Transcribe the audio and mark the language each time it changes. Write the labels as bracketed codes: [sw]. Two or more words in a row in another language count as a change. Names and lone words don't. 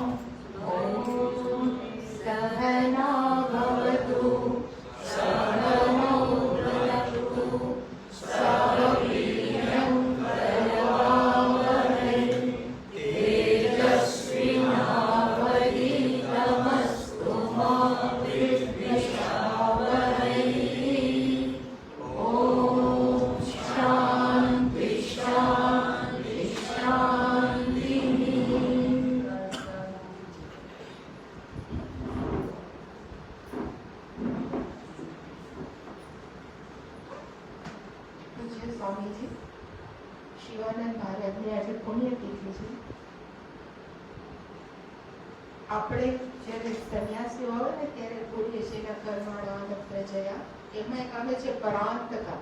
[sa] ॐ सहना भवतु सहनौ भुनक्तु सह वीर्यं करवावहै तेजस्विनावधीतमस्तु मा विद्विषावहै। ॐ शान्ति शान्ति शान्तिः। [gu] પૂજ્ય સ્વામીજી શિવાનંદ મહારાજની આજે પુણ્યતિથિ છે. આપણે જ્યારે સંન્યાસીઓ આવે ને ત્યારે બોલીએ છીએ કે [sa] कर्माणान प्रजया, [gu] એમાં એક આવે છે પરાંતકા.